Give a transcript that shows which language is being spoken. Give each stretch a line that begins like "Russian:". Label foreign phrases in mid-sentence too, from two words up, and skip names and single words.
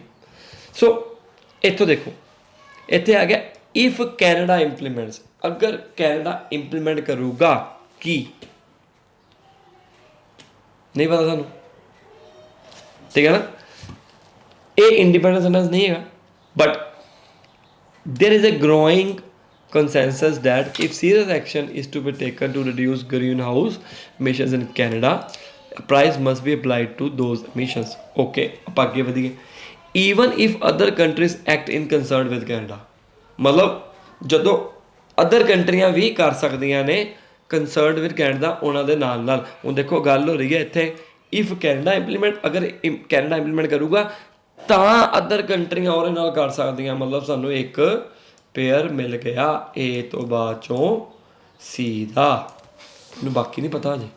Punjabi: ਸੋ ਇੱਥੋਂ ਦੇਖੋ, ਇੱਥੇ ਆ ਗਿਆ
English: if Canada implements,
Punjabi: ਅਗਰ ਕੈਨੇਡਾ ਇੰਪਲੀਮੈਂਟ ਕਰੂਗਾ ਕੀ, ਨਹੀਂ ਪਤਾ ਸਾਨੂੰ, ਠੀਕ ਹੈ ਨਾ।
English: ਇਹ independent sentence
Punjabi: ਨਹੀਂ ਹੈਗਾ,
English: ਬਟ there is a growing consensus that if serious action is to be taken to reduce greenhouse emissions in Canada, a price must be applied to those emissions. Okay,
Punjabi: ਆਪਾਂ ਅੱਗੇ ਵਧੀਏ।
English: Even if other countries act in concert with Canada,
Punjabi: ਮਤਲਬ ਜਦੋਂ ਅਦਰ ਕੰਟਰੀਆਂ ਵੀ ਕਰ ਸਕਦੀਆਂ ਨੇ
English: concert with Canada
Punjabi: ਉਹਨਾਂ ਦੇ ਨਾਲ ਨਾਲ। ਹੁਣ ਦੇਖੋ ਗੱਲ ਹੋ ਰਹੀ ਹੈ ਇੱਥੇ
English: if Canada implement,
Punjabi: ਅਗਰ ਕੈਨੇਡਾ ਇੰਪਲੀਮੈਂਟ ਕਰੂਗਾ ਤਾਂ ਅਦਰ ਕੰਟਰੀਆਂ ਉਹਦੇ ਨਾਲ ਕਰ ਸਕਦੀਆਂ, ਮਤਲਬ ਸਾਨੂੰ ਇੱਕ ਪੇਅਰ ਮਿਲ ਗਿਆ ਏ ਤੋਂ ਬਾਅਦ ਚੋਂ ਸੀ ਦਾ, ਮੈਨੂੰ ਬਾਕੀ ਨਹੀਂ ਪਤਾ ਹਜੇ।